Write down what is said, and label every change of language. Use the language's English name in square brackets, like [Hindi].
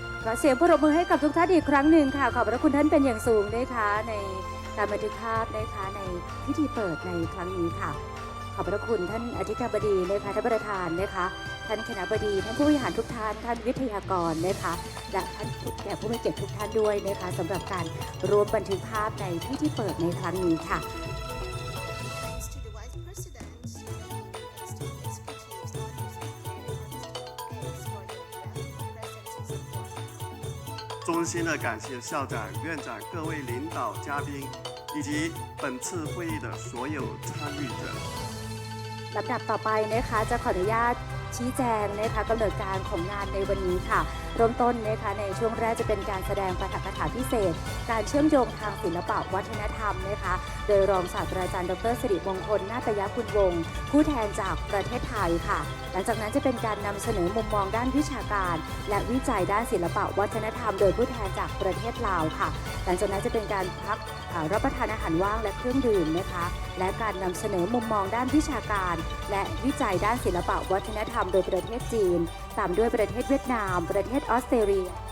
[Thai] ขอเสียงปรบมือให้กับทุกท่านอีกครั้งหนึ่งค่ะขอบพระคุณท่านเป็นอย่างสูงนะคะในการบันทึกภาพนะคะในพิธีเปิดในครั้งนี้ค่ะขอบพระคุณท่านอธิการบดีนะคะท่านประธานนะคะท่านคณบดีท่านผู้บริหารทุกท่านท่านวิทยากรนะคะและท่านแขกผู้มีเกียรติทุกท่านด้วยนะคะสำหรับการร่วมบันทึกภาพในพิธีเปิดในครั้งนี้ค่ะ [English] Thanks to the Vice Presidents, esteemed executives, and guests for your valuable presence and support. [Chinese] 衷心的感谢校长、院长、各位领导、嘉宾以及本次会议的所有参与者。 [Thai] ลำดับต่อไปนะคะจะขออนุญาตชี้แจงนะคะกำเนิดการของงานในวันนี้ค่ะ เริ่มต้นนะคะในช่วงแรกจะเป็นการแสดงปาฐกถาพิเศษการเชื่อมโยงทางศิลปะวัฒนธรรมนะคะโดยรองศาสตราจารย์ดร. สิริมงคลนาตยกุลวงศ์ผู้แทนจากประเทศไทยค่ะหลังจากนั้นจะเป็นการนำเสนอมุมมองด้านวิชาการและวิจัยด้านศิลปะวัฒนธรรมโดยผู้แทนจากประเทศลาวค่ะหลังจากนั้นจะเป็นการพักรับประทานอาหารว่างและเครื่องดื่มนะคะและการนำเสนอมุมมองด้านวิชาการและวิจัยด้านศิลปะวัฒนธรรมโดยประเทศจีนตามด้วยประเทศเวียดนามประเทศออสเตรเลีย